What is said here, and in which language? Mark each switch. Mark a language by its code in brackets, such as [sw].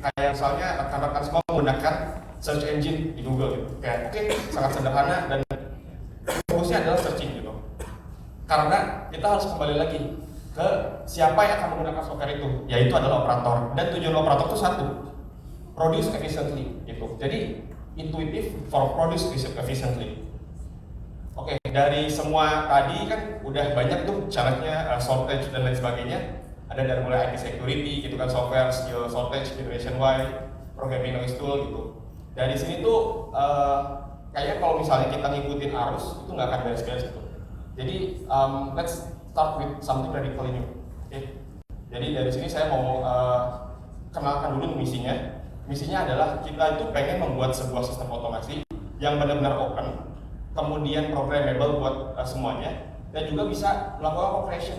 [id] Kayak misalnya rekan-rekan semua menggunakan search engine di Google gitu. Kayak oke, sangat sederhana dan fokusnya adalah searching gitu. Karena kita harus kembali lagi ke siapa yang akan menggunakan software itu, yaitu adalah operator. Dan tujuan operator itu satu, [en] produce efficiently [id] gitu. Jadi [en] intuitive for produce efficiently. [id] Oke, dari semua tadi kan udah banyak tuh syaratnya, shortage dan lain sebagainya. Ada dari mulai [en] IT security [id] gitu kan, [en] software skill shortage, generation Y, programming noise tool gitu. [id] Dari sini tuh kayaknya kalau misalnya kita ngikutin arus itu nggak akan beres-beres gitu. Jadi [en] let's start with something radically new. Oke. [id] Jadi dari sini saya mau kenalkan dulu misinya. Misinya adalah kita itu pengen membuat sebuah sistem otomasi yang benar-benar open, kemudian programmable buat semuanya, dan juga bisa melakukan cooperation.